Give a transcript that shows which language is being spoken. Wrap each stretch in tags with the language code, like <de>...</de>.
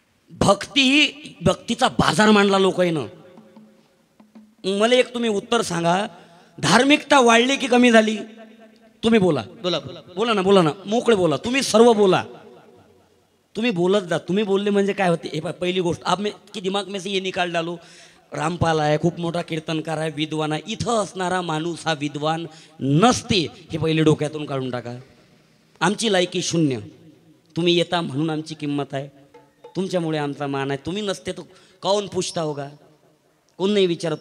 <mr>भक्तीचा बाजार मांडला लोकांना. मला एक तुम्ही उत्तर सांगा, धार्मिकता वाढली की कमी झाली? तुम्ही बोला बोला ना, मोकळे बोला. तुम्ही सर्व बोला, तुम्ही बोलत जा. तुम्ही बोलले म्हणजे काय होते? हे पहिली गोष्ट,</mr> <hi>आप में की दिमाग में से ये निकाल डालो.</hi> <mr>रामपाल आहे, खूप मोठा कीर्तनकार आहे, विद्वान आहे. इथं असणारा माणूस हा विद्वान नसते, हे पहिले डोक्यातून काढून टाका. आमची लायकी 0. तुम्ही येता म्हणून आमची किंमत आहे, तुमच्यामुळे आमचा मान आहे. तुम्ही नसते तर काऊन</mr> <hi>पुछता होगा?</hi> <mr>कोण नाही विचारत.</mr>